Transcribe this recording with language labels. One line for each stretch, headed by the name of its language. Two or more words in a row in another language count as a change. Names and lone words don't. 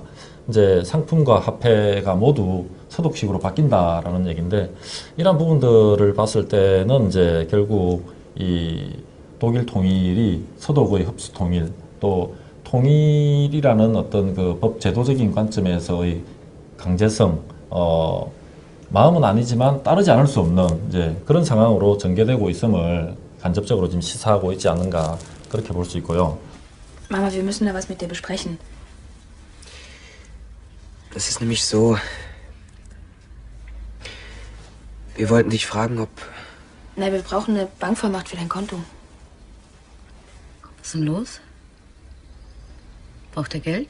Korean: 이제 상품과 화폐가 모두 서독식으로 바뀐다라는 얘기인데 이런 부분들을 봤을 때는 이제 결국 이 독일 통일이 서독의 흡수 통일 또 통일이라는 어떤 그 법 제도적인 관점에서의 강제성, 마음은 아니지만 따르지 않을 수 없는 이제 그런 상황으로 전개되고 있음을 간접적으로 지금 시사하고 있지 않는가 그렇게 볼 수 있고요.
German: Mama, wir müssen da was mit dir besprechen. Das ist nämlich so. Wir wollten dich fragen, ob Na, wir brauchen eine Bankvollmacht für dein Konto. Was ist denn los? Braucht er Geld?